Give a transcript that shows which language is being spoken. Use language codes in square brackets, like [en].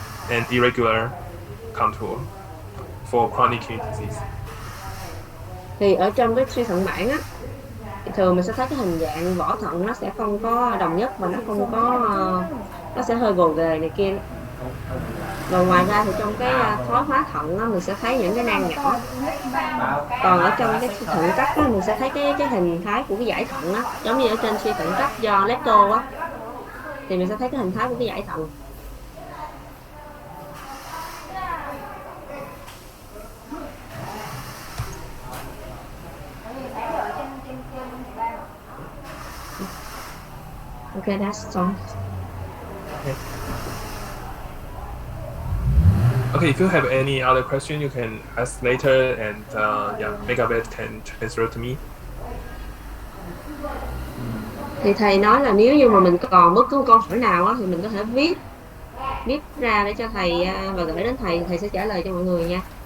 [en] and irregular contour for chronic kidney disease. [vi] Thì ở trong cái suy thận mãn á, thì thường mình sẽ thấy cái hình dạng vỏ thận nó sẽ không có đồng nhất và nó không có nó sẽ hơi gồ ghề này kia. Rồi ngoài ra thì trong cái thoái hóa thận á, mình sẽ thấy những cái nang nhỏ. Còn ở trong cái suy thận cấp á, mình sẽ thấy cái hình thái của cái dải thận á, giống như ở trên suy thận cấp do lepto á, thì mình sẽ thấy cái hình thái của cái dải thận. [en] Okay, that's all. Okay, if you have any other question, you can ask later, and yeah, Megavet can transfer to me. [vi] Thì thầy nói là nếu như mà mình còn bất cứ câu hỏi nào á, thì mình có thể viết ra để cho thầy và gửi đến thầy sẽ trả lời cho mọi người nha.